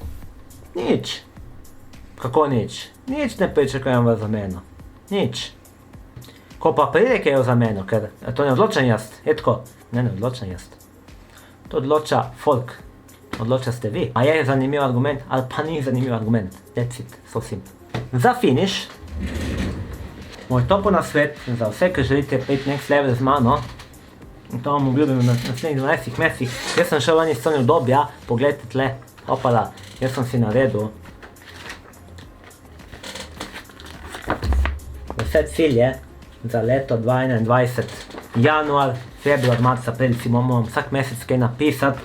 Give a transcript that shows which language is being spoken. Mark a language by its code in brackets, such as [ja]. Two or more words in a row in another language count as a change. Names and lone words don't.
[sl] Kako nič? Nič ne pričakujem za meno. Nič. Ko pa pride kaj za meno, ker to ne odločam jaz, je tako, ne odločam jaz. To odloča folk, odločate vi. A je zanimiv argument ali pa ni zanimiv argument. [en] That's it, so simple. [sl] Za finish, moj topel nasvet za vse, ki želite priti [en] next level [sl] z mano, in to vam obljubim na naslednjih 12 mesecih. Jaz sem šel ven iz cone obdobja, pogledajte tle, opala, jaz sem si naredil vse cilje za leto 2021, januar, februar, marc, april, si moram vsak mesec kaj napisati.